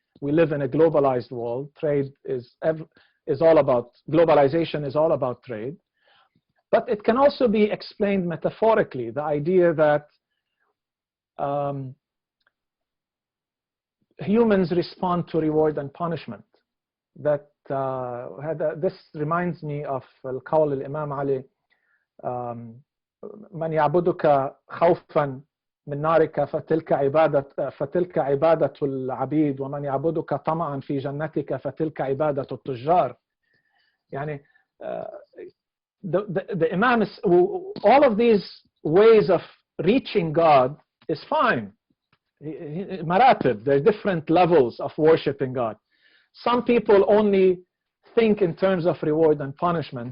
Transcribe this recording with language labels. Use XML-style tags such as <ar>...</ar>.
<en>We live in a globalized world. Trade is all about, globalization is all about trade. But it can also be explained metaphorically, the idea that humans respond to reward and punishment. That this reminds me of</en> <ar>القول الإمام علي من يعبدك خوفا من نارك فتلك عبادة العبيد ومن يعبدك طمعا في جنتك فتلك عبادة التجار.</ar> <en>يعني the Imam is, all of these ways of reaching God is fine. Maratib, there are different levels of worshiping God. Some people only think in terms of reward and punishment.</en>